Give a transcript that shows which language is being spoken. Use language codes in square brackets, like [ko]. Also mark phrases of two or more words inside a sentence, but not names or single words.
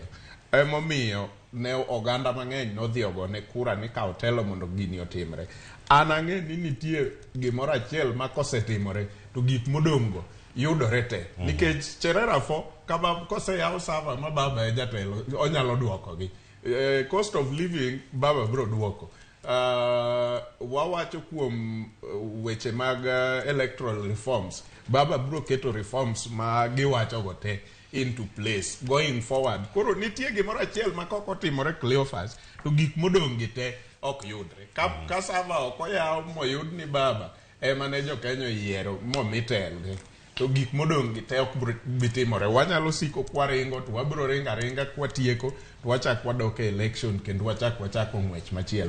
[luo] Emomiyo ne oganda mang'eny nodhi ogone kura ni kawo telo mondo gini otimre. An ang'e ni nitie gimoro achiel ma kosetimore to gik modong'go yudore te, nikech Cherera fo koseyaw sava ma baba e jatelo onyalo duokogi. [en] Cost of living [luo] baba bro duoko. Wawacho kuom weche mag [en] electoral reforms, [luo] baba bro keto reforms ma giwacho go te [en] into place going forward. [luo] Koro nitie gimoro achiel ma koko timore Cleophas to gik modong' gi te ok yudre. Ka sava ok oyaw moyud ni baba ema ne jo Kenya yiero momitelde, to gik modong' gi te ok bitimore. Wanyalo siko kwaringo to wabro ringa kwatieko to wachak wadok e election kendo wachako ng'wech machielo.